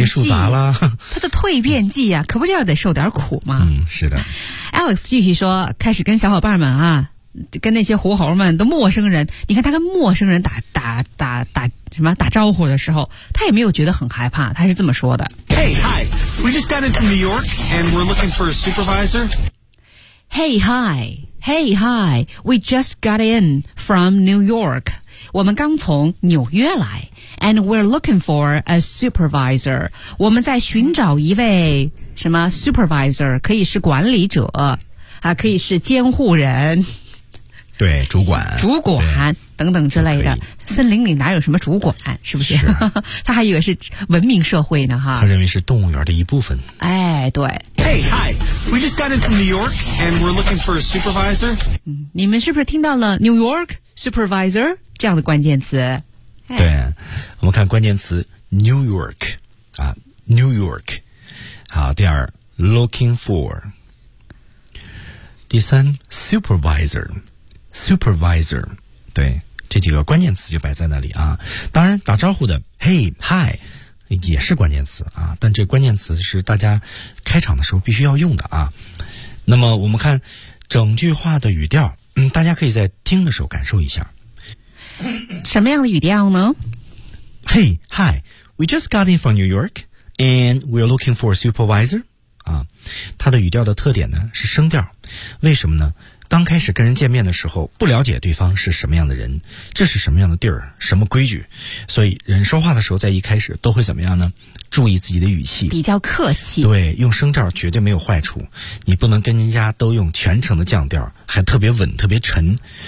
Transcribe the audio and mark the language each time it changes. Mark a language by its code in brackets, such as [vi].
[zh] 被树砸了，他的蜕变剂啊，可不就要得受点苦吗？嗯，是的。 Alex 继续说，开始跟小伙伴们啊，跟那些狐猴们的陌生人，你看他跟陌生人打什么打招呼的时候，他也没有觉得很害怕，他是这么说的。 [en] Hey, hi, we just got into New York and we're looking for a supervisor. Hey, hi, Hey, hi, we just got in from New York. [zh] 我们刚从纽约来。 [en] And we're looking for a supervisor. [zh] 我们在寻找一位什么 supervisor, 可以是管理者、啊、可以是监护人。对，主管。主管等等之类的。森林里哪有什么主管，是不是？是他还以为是文明社会呢哈。他认为是动物园的一部分。哎，对。 [en] Hey, hi, we just got in from New York and we're looking for a supervisor. [zh] 你们是不是听到了 New York, supervisor, 这样的关键词？对，我们看关键词 New York 啊 ，New York， 好，第二 Looking for， 第三 Supervisor， 对，这几个关键词就摆在那里啊。当然，打招呼的 Hey Hi 也是关键词啊，但这关键词是大家开场的时候必须要用的啊。那么我们看整句话的语调，大家可以在听的时候感受一下。什么样的语调呢？ [en] Hey, hi, we just got in from New York and we're looking for a supervisor. [zh] 啊，它的语调的特点呢是升调。为什么呢？刚开始跟人见面的时候不了解对方是什么样的人，这是什么样的地儿，什么规矩，所以人说话的时候在一开始都会怎么样呢？注意自己的语气，比较客气。对，用升调绝对没有坏处，你不能跟人家都用全程的降调，还特别稳特别沉。